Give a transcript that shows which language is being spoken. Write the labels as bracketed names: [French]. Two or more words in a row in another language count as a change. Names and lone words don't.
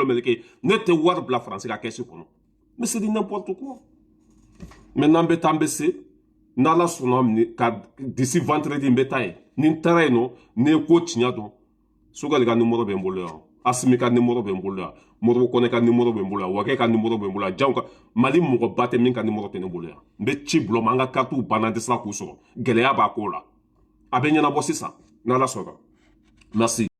[Bambara] meleke ne tɛ wari bila faransi ka kɛsi kɔnɔ [French] mais c'est du n'importe quoi maintenant [Bambara] n bɛ taa n bɛ se n'ala sɔnna ka [French] d'ici vendredi [Bambara] n bɛ taa yen ni n taara yen nɔ ni ye ko tiɲɛ dɔn Sogɛli ka numéro bɛ n bolo yan Asimi ka numéro bɛ n bolo yan Modibo Kone ka numéro bɛ n bolo yan Wakɛ ka numéro bɛ n bolo yan Janw ka Mali mɔgɔba tɛ min ka numéro tɛ ne bolo yan n bɛ ci bulon ma an ka cartew banna n tɛ se k'u sɔrɔ gɛlɛya b'a ko la a bɛ ɲɛnabɔ sisan n'ala sɔnna Merci.